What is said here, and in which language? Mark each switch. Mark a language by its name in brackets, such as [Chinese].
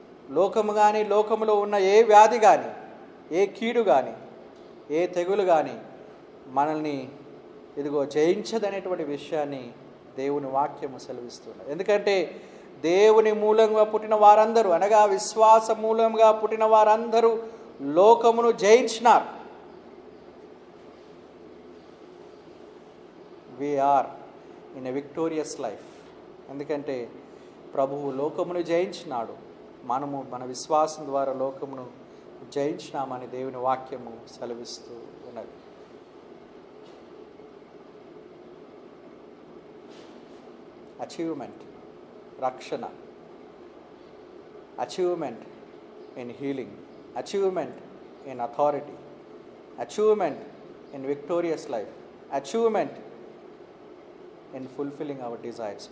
[Telugu] లోకము కానీ, లోకంలో ఉన్న ఏ వ్యాధి కానీ, ఏ కీడు కానీ, ఏ తెగులు కానీ మనల్ని ఇదిగో జయించదనేటువంటి విషయాన్ని దేవుని వాక్యము సెలవిస్తున్నది. ఎందుకంటే దేవుని మూలంగా పుట్టిన వారందరూ, అనగా విశ్వాస మూలంగా పుట్టిన వారందరూ లోకమును జయించినారు. [English] we are in a victorious life. [Telugu] ఎందుకంటే ప్రభువు లోకమును జయించినాడు, మనము మన విశ్వాసం ద్వారా లోకమును జయించినామని దేవుని వాక్యము సెలవిస్తూ ఉన్నది. [English] Achievement, రక్షణ, achievement in healing, achievement in authority, achievement in victorious life, achievement in fulfilling our desires.